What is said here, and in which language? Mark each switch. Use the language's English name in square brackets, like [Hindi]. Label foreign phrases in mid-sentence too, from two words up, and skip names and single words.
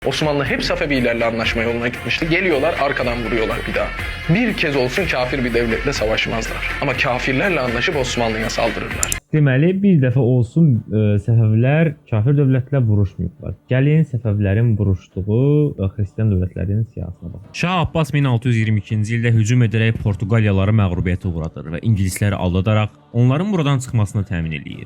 [Turkish] Osmanlı hep Safevilerle anlaşma yoluna gitmişti. Geliyorlar arkadan vuruyorlar bir daha. Bir kez olsun kafir bir devletle savaşmazlar. Ama kafirlerle anlaşıp Osmanlı'ya saldırırlar. [Azerbaijani] Deməli, bir dəfə olsun Səfəvilər kafir dövlətlə vuruşmayıblar. Gəlin Səfəvilərin vuruşduğu xristian dövlətlərinin siyasətine baxaq. Şah Abbas 1622-ci ildə hücum edərək Portuqaliyaları məğlubiyyətə uğradır və ingilisləri aldadaraq onların buradan çıxmasını təmin eləyir.